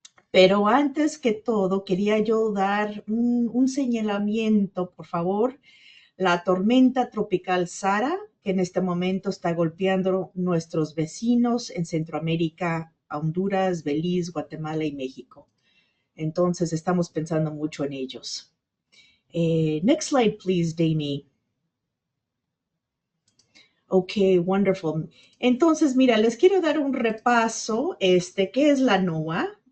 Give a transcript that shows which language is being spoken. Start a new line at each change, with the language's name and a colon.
Spanish: Pero antes que todo, quería yo dar un señalamiento, por favor. La tormenta tropical Sara, que en este momento está golpeando nuestros vecinos en Centroamérica, Honduras, Belice, Guatemala y México. Entonces, estamos pensando mucho en ellos.
English: Next slide, please, Damie. Ok, wonderful.
Spanish: Entonces, mira, les quiero dar un repaso, ¿qué es la NOAA?